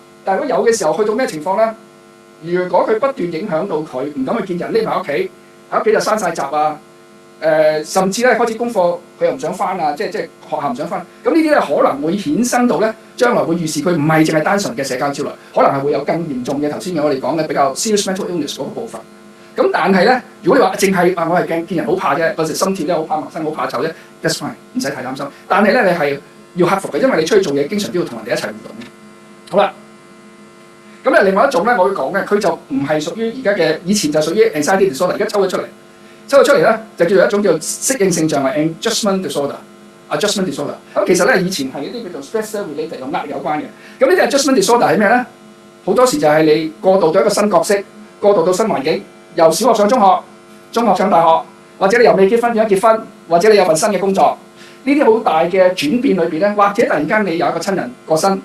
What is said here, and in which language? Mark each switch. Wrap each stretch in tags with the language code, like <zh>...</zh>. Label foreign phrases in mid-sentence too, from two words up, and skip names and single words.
<yue>但係如果有嘅時候，去到咩情況咧？如果佢不斷影響到佢唔敢去見人，匿埋屋企，喺屋企就閂晒閘啊， 甚至咧開始功課佢又唔想翻啊，即係學校唔想翻。咁呢啲咧可能會衍生到咧將來會預示佢唔係淨係單純嘅社交焦慮，可能係會有更嚴重嘅頭先我哋講嘅比較</yue> <en>serious mental illness</en> <yue>嗰個部分。咁但係咧，如果你話淨係我係驚見人好怕啫，嗰時心跳咧好怕陌生好怕醜啫 ，</yue> <en>that's fine，</en> <yue>唔使太擔心。但係咧你係要克服嘅，因為你出去做嘢經常都要同人哋一齊互動。好啦。咁咧，另外一種咧，我會講嘅，佢就唔係屬於而家嘅，以前就屬於</yue> <en>anxiety disorder，</en> <yue>而家抽咗出嚟咧就叫做一種叫做適應性障礙</yue> <en>adjustment disorder。 adjustment disorder。</en> <yue>咁其實咧，以前係一啲叫做</yue> <en>stress related</en> <yue>同壓力有關嘅。咁呢啲</yue> <en>adjustment disorder</en> <yue>係咩咧？好多時就係你過渡到一個新角色，過渡到新環境，由小學上中學，中學上大學，或者你由未結婚變咗結婚，或者你有份新嘅工作，呢啲好大嘅轉變裏邊咧，或者突然間你有一個親人過身。</yue>